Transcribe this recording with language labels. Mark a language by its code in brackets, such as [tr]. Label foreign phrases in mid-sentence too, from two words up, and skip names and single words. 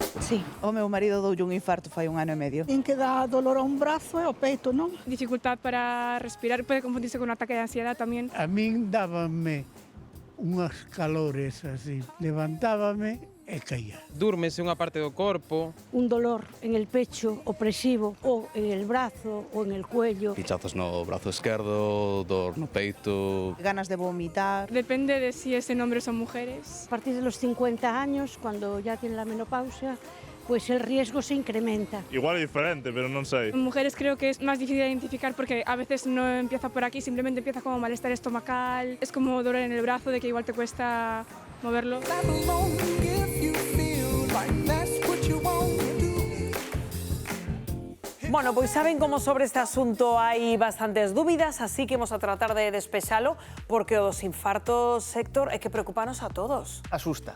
[es] Sí. [gl] O meu marido doulle un infarto fai 1 ano e medio. En que dá dolor a un brazo e ao peito, non? [es] Dificultad para respirar, puede confundirse con un ataque de ansiedad también. [gl] A min dábanme unhas calores así, levantábame e caía. Dúrmese unha parte do corpo. [es] Un dolor en el pecho opresivo o en el brazo o en el cuello. [gl] Pinchazos no brazo esquerdo, dor no peito. Ganas de vomitar. [es] Depende de si es en hombres o mujeres. A partir de los 50 años, cuando ya tiene la menopausia, pues el riesgo se incrementa. Igual es diferente, pero [gl] non sei. [es] En mujeres creo que es más difícil de identificar porque a veces no empieza por aquí, simplemente empieza como malestar estomacal, es como dolor en el brazo de que igual te cuesta moverlo. [gl] Bueno, pois saben como sobre este asunto hai bastantes dúbidas, así que vamos a tratar de despexalo, porque o dos infartos, Héctor, é que preocupanos a todos. Asusta.